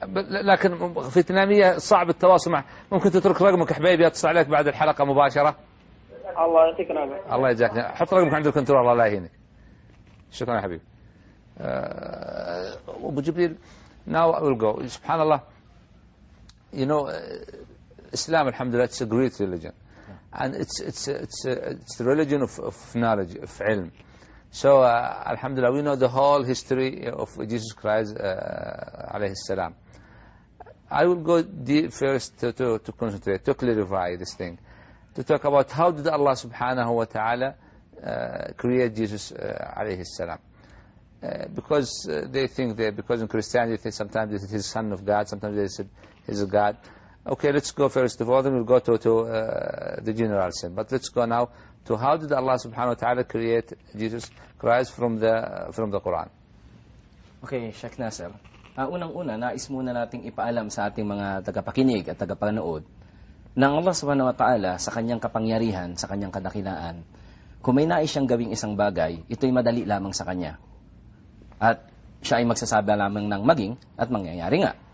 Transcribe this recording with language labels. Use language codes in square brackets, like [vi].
[ar] لكن في فيتنامية صعب التواصل معه. ممكن تترك رقمك حبيبي اتصل عليك بعد الحلقة مباشرة. الله يعطيك العافية. الله يجزاك. حط رقمك عند الكنترول الله لا يهينك. شكرا يا حبيبي. [en] أبو جبريل, now I will go. [ar] سبحان الله. [en] You know, Islam, alhamdulillah, it's a great religion. And it's the religion of knowledge, of ilm. So, alhamdulillah, we know the whole history of Jesus Christ, alayhi salam. I will go first to concentrate, to clarify this thing, to talk about how did Allah subhanahu wa ta'ala create Jesus, alayhi salam. Because they think that, because in Christianity sometimes it is son of God, sometimes they say he's a God. Okay, let's go first of all, then we'll go to the general sin. But let's go now to how did Allah subhanahu wa ta'ala create Jesus Christ from the Quran. Okay, Sheikh Nasser. [tl] Unang-una, nais muna nating ipaalam sa ating mga tagapakinig at tagapanood na Allah subhanahu wa ta'ala sa kanyang kapangyarihan, sa kanyang kadakilaan, kung may nais siyang gawing isang bagay, ito'y madali lamang sa kanya. At siya ay magsasabi lamang ng maging at mangyayari nga.